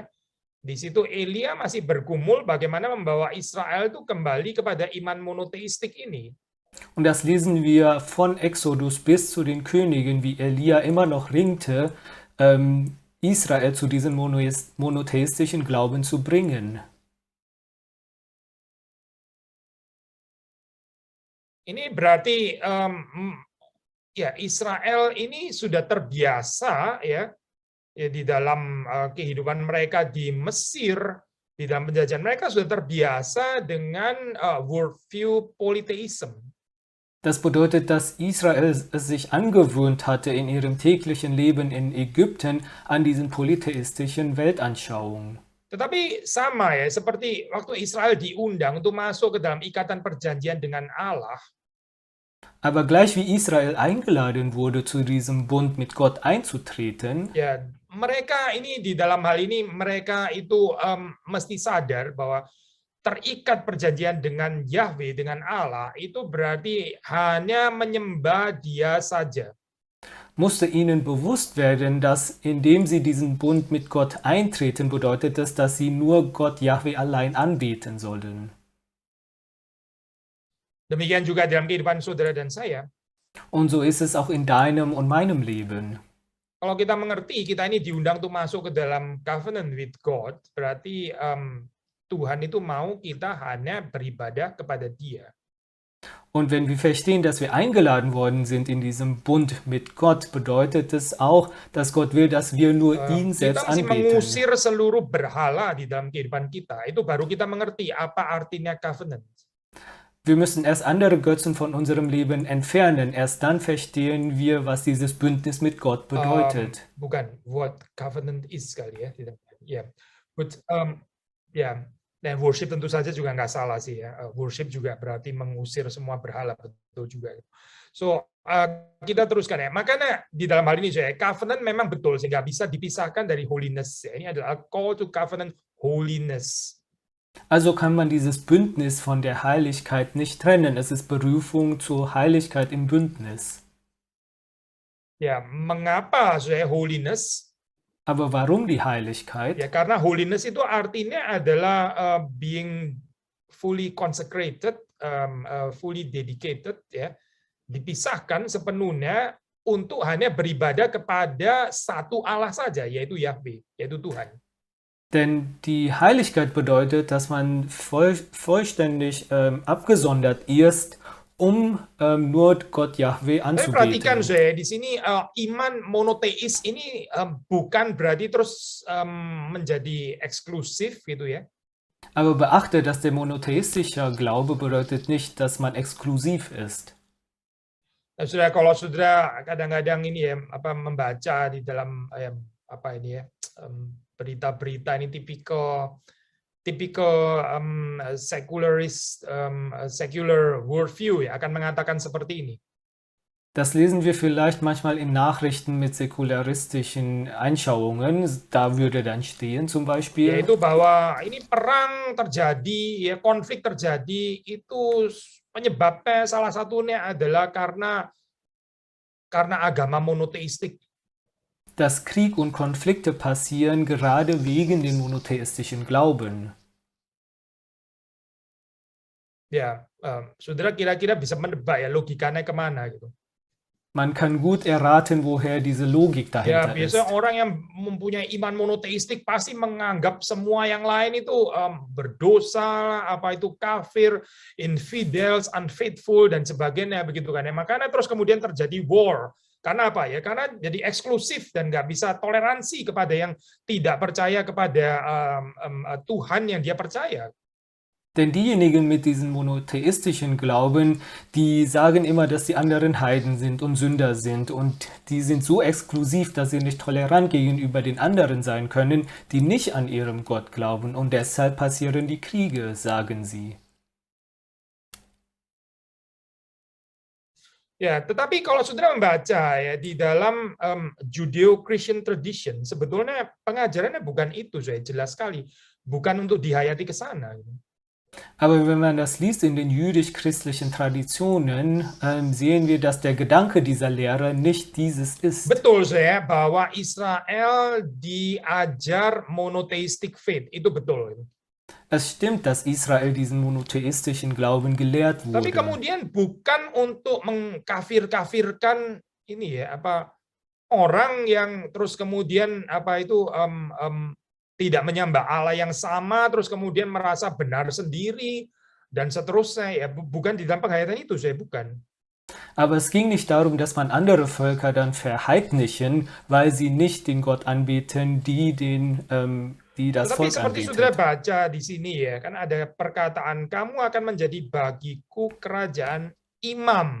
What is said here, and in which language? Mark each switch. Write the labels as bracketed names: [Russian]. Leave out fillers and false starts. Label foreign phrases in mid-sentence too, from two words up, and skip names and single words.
[Indonesian] Di situ Elia masih bergumul bagaimana membawa Israel itu kembali kepada iman monoteistik ini. [German] Und das lesen wir von Exodus bis zu den Königen, wie Elia immer noch ringte, Israel zu diesem monotheistischen Glauben zu bringen. [Indonesian] Ini berarti ya Israel ini sudah terbiasa ya di dalam kehidupan mereka di Mesir, di dalam penjajahan mereka sudah terbiasa dengan [English] worldview polytheism. [German] Das bedeutet, dass Israel es sich angewöhnt hatte, in ihrem täglichen Leben in Ägypten an diesen polytheistischen Weltanschauungen. [Indonesian] Tetapi sama ya, seperti waktu Israel diundang untuk masuk ke dalam ikatan perjanjian dengan Allah. [German] Aber gleich wie Israel eingeladen wurde, zu diesem Bund mit Gott einzutreten, [Indonesian] Ya, mereka ini di dalam hal ini mereka itu mesti sadar bahwa terikat perjanjian dengan Yahweh, dengan Allah, itu berarti hanya menyembah Dia saja. [German] musste ihnen bewusst werden, dass indem sie diesen Bund mit Gott eintreten, bedeutet es, dass sie nur Gott Jahwe allein anbeten sollen. [Indonesian] Demikian juga dalam kehidupan saudara dan saya. [German] Und so ist es auch in deinem und meinem Leben. [Indonesian] Kalau kita mengerti kita ini diundang untuk masuk ke dalam [English] covenant with God, [Indonesian] berarti Tuhan itu mau kita hanya beribadah kepada Dia. [German] Und wenn wir verstehen, dass wir eingeladen worden sind in diesem Bund mit Gott, bedeutet es auch, dass Gott will, dass wir nur ihn [Indonesian] Kita [German] selbst [Indonesian] mesti [German] anbeten. [Indonesian] mengusir seluruh berhala di dalam kehidupan kita. Itu baru kita mengerti apa artinya covenant. [German] Wir müssen erst andere Götzen von unserem Leben entfernen. Erst dann verstehen wir, was dieses Bündnis mit Gott bedeutet. [Indonesian] Bukan, [English] what covenant is [Indonesian] kali ya. Ya, but ya, dan worship tentu saja juga nggak salah sih ya. Worship juga berarti mengusir semua berhala, betul juga. So kita teruskan ya. Makanya di dalam hal ini saya covenant memang betul sehingga bisa dipisahkan dari holiness. Ya. Ini adalah [English] call to covenant holiness. [German] Also kann man dieses Bündnis von der Heiligkeit nicht trennen. Es ist Berufung zur Heiligkeit im Bündnis. [Indonesian] Ya, mengapa saya holiness? [German] Aber warum die Heiligkeit? [Indonesian] Ya, karena holiness itu artinya adalah [English] being fully consecrated, fully dedicated, [Indonesian] ya, dipisahkan sepenuhnya untuk hanya beribadah kepada satu Allah saja, yaitu Yahweh, yaitu Tuhan. [German] Denn die Heiligkeit bedeutet, dass man vollständig abgesondert ist, um nur Gott Jahwe [Indonesian] Tapi perhatikan [German] anzubeten. [Indonesian] saya di sini iman monoteis ini bukan berarti terus menjadi eksklusif gitu ya. [German] Aber beachte, dass der monotheistische Glaube bedeutet nicht, dass man exklusiv ist. [Indonesian] Saudara, kalau saudara kadang-kadang ini ya membaca di dalam berita-berita ini tipikal [English] secular worldview [Indonesian] ya akan mengatakan seperti ini. [German] Das lesen wir vielleicht manchmal in Nachrichten mit säkularistischen Einschauungen. Da würde dann stehen zum Beispiel, [Indonesian] Yaitu bahwa ini perang terjadi, ya konflik terjadi, itu penyebabnya salah satunya adalah karena agama monoteistik. [German] dass Krieg und Konflikte passieren gerade wegen den monotheistischen Glauben. [Indonesian] Ya, saudara kira-kira bisa menebak ya logikanya kemana gitu. [German] Man kann gut erraten, woher diese Logik [Indonesian] Ya, [German] dahinter ist. [Indonesian] biasanya orang yang mempunyai iman monoteistik pasti menganggap semua yang lain itu berdosa, apa itu kafir, [English] infidels, unfaithful [Indonesian] dan sebagainya begitu kan ya. Makanya terus kemudian terjadi war. Karena apa ya? Karena jadi eksklusif dan nggak bisa toleransi kepada yang tidak percaya kepada Tuhan yang dia percaya. [German] Denn diejenigen mit diesem monotheistischen Glauben, die sagen immer, dass die anderen Heiden sind und Sünder sind und die sind so exklusiv, dass sie nicht tolerant gegenüber den anderen sein können, die nicht an ihrem Gott glauben und deshalb passieren die Kriege, sagen sie. [Indonesian] Ya, tetapi kalau saudara membaca ya di dalam [English] Judeo-Christian tradition, [Indonesian] sebetulnya pengajarannya bukan itu, saya jelas sekali, bukan untuk dihayati ke sana. [German] Aber wenn man das liest in den jüdisch-christlichen Traditionen, sehen wir, dass der Gedanke dieser Lehre nicht dieses ist. [Indonesian] Betul saya bahwa Israel diajar [English] monotheistic faith, [Indonesian] itu betul. [German] Es stimmt, dass Israel diesen monotheistischen Glauben gelehrt [Indonesian] Tapi [German] wurde. [Indonesian] kemudian bukan untuk mengkafir-kafirkan ini ya apa orang yang terus kemudian apa itu tidak menyembah Allah yang sama terus kemudian merasa benar sendiri dan seterusnya ya bukan di dalam penghayatan itu saya bukan. [German] Aber es ging nicht darum, dass man andere Völker dann verheidnichen, weil sie nicht den Gott anbeten, die das [Indonesian] Tetapi [German] Volk [Indonesian] seperti saudara [German] anbetet. [Indonesian] baca di sini ya kan ada perkataan kamu akan menjadi bagiku kerajaan imam.